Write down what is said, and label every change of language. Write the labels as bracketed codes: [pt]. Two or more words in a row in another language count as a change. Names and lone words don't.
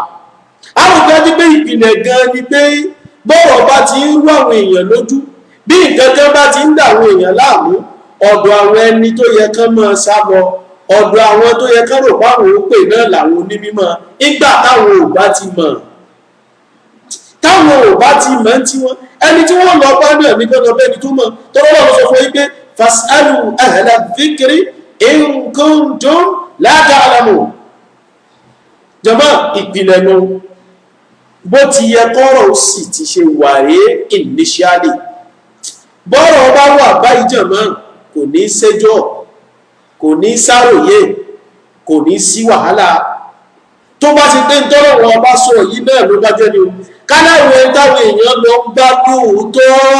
[yo] àwùjọ ti pé ìpìlẹ̀ gan ni pé bọ́rọ̀ bá ti ń rú àwọn èèyàn lójú bí nǹkan kan bá ti ń dà àwọn èèyàn láàmú ọ̀dọ̀ àwọn ẹni tó yẹ kán máa sá lọ ọ̀dọ̀ àwọn tó yẹ kán rò páwọn ó pè náà làwọn onímọ̀ nígbà táwọn ò bá ti mọ̀ tí wọ́n ẹni tí wọ́n lọ bá náà ní gbọ́dọ̀ bẹ́ẹ̀ ni tó mọ̀ tó lọ́wọ́ sọ fún yín pé [ar] فاسألوا أهل الذكر إن كنتم لا تعلمون. [yo] jàmáà ìpìlẹ̀ nu bó ti yẹ kọ́rọ̀ sì ti ṣe wà rèé initially bọ́rọ̀ bá wà báyìí jàmáà kò ní ṣẹjọ́ kò ní sáròyé kò ní sí wàhálà tó bá ti dé ń tọ́rọ̀ wọn bá sọ yìí náà ló bá jẹ́ ni o káláwé táwọn èèyàn lọ ń bá lóòótọ́